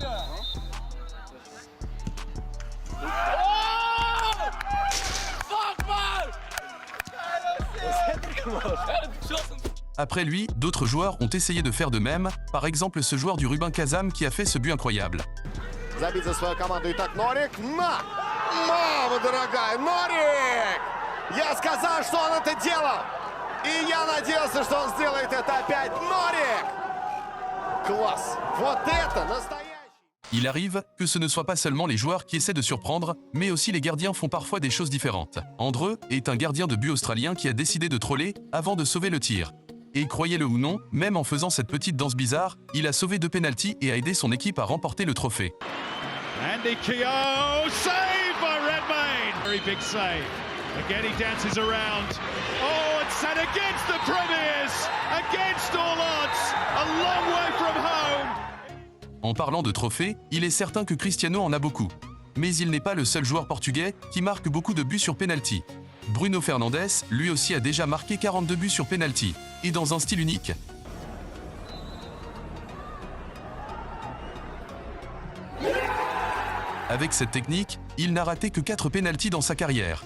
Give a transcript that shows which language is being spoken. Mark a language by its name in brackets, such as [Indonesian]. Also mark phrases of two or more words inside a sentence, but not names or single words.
[French] Après lui, d'autres joueurs ont essayé de faire de même, par exemple ce joueur du Rubin Kazan qui a fait ce but incroyable. [Russian] Забить за свою команду. Итак, Норик. На! Мама дорогая, Норик! Я сказал, что он это делал! И я надеялся, что он сделает это опять. Норик! Класс! Вот это настоящий! [French] Il arrive que ce ne soit pas seulement les joueurs qui essaient de surprendre, mais aussi les gardiens font parfois des choses différentes. Andreu est un gardien de but australien qui a décidé de troller avant de sauver le tir. Et croyez-le ou non, même en faisant cette petite danse bizarre, il a sauvé 2 pénaltys et a aidé son équipe à remporter le trophée. [English] Andy Keogh, save by Redmayne. Very big save. Again he dances around. Oh, it's set against the Premiers, against all odds, a long way from home. [French] En parlant de trophées, il est certain que Cristiano en a beaucoup. Mais il n'est pas le seul joueur portugais qui marque beaucoup de buts sur pénalty. Bruno Fernandes, lui aussi a déjà marqué 42 buts sur pénalty, et dans un style unique. Avec cette technique, il n'a raté que 4 pénaltys dans sa carrière.